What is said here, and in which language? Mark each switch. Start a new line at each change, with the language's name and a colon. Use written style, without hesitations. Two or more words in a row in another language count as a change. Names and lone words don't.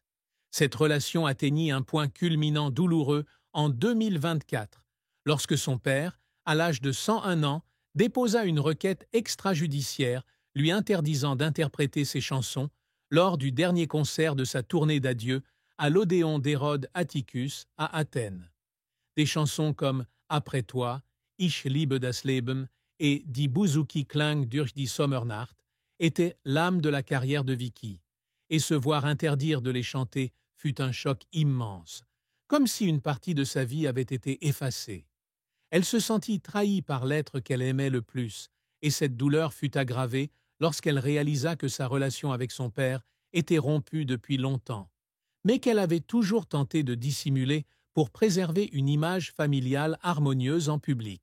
French: Cette relation atteignit un point culminant douloureux en 2024, lorsque son père, à l'âge de 101 ans, déposa une requête extrajudiciaire lui interdisant d'interpréter ses chansons lors du dernier concert de sa tournée d'adieu à l'Odéon d'Hérode Atticus à Athènes. Des chansons comme Après toi, Ich liebe das Leben et Die Bouzouki Klang durch die Sommernacht étaient l'âme de la carrière de Vicky, et se voir interdire de les chanter fut un choc immense, comme si une partie de sa vie avait été effacée. Elle se sentit trahie par l'être qu'elle aimait le plus, et cette douleur fut aggravée lorsqu'elle réalisa que sa relation avec son père était rompue depuis longtemps, mais qu'elle avait toujours tenté de dissimuler pour préserver une image familiale harmonieuse en public.